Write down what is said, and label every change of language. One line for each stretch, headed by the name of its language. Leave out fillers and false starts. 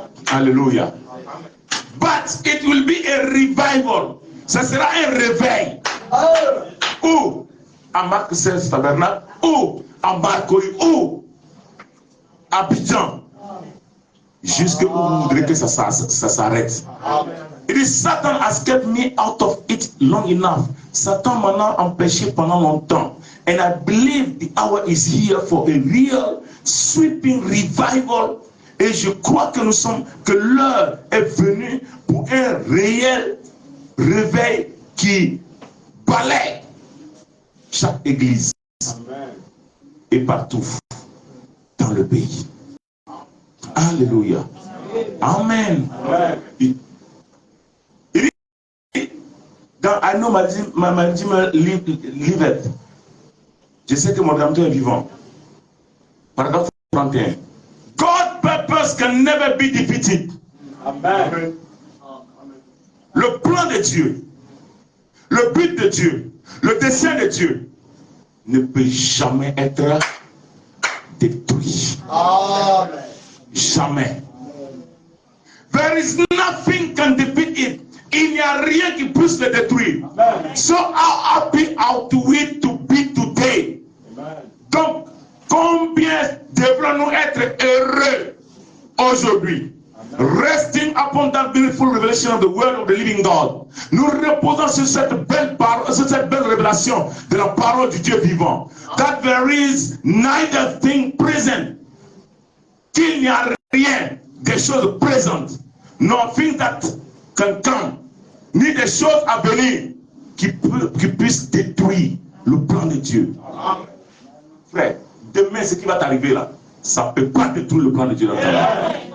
English: Alléluia. But it will be a revival.
French: Ça sera un réveil. Où? À Marc 16 Tabernacle. Où? À Marcory. Où? À Abidjan. Jusque où vous voudrez que ça s'arrête.
English: It is Satan has kept me out of it long enough.
French: Satan m'a empêché pendant longtemps.
English: And I believe the hour is here for a real sweeping revival.
French: Et je crois que l'heure est venue pour un réel réveil qui balaie chaque église. Amen. Et partout dans le pays. Alléluia. Amen. Amen. Dans
English: I know my Redeemer liveth.
French: Je sais que mon Rédempteur est vivant. Paragraphe 31.
English: God's purpose can never be defeated. Amen.
French: Le plan de Dieu, le but de Dieu, le dessein de Dieu ne peut jamais être détruit. Amen. Jamais.
English: There is nothing can defeat it.
French: Il n'y a rien qui puisse le détruire. Amen.
English: So how happy are we to be today? Amen.
French: Donc, combien devrons-nous être heureux aujourd'hui?
English: Resting upon that beautiful revelation of the word of the living God.
French: Nous reposons sur cette belle parole, sur cette belle révélation de la parole du Dieu vivant.
English: That there is neither thing present.
French: Qu'il n'y a rien des choses présentes.
English: Nothing that can come.
French: Ni des choses à venir qui puissent détruire le plan de Dieu. Amen. Frère, demain ce qui va t'arriver là, ça ne peut pas détruire le plan de Dieu dans ta vie.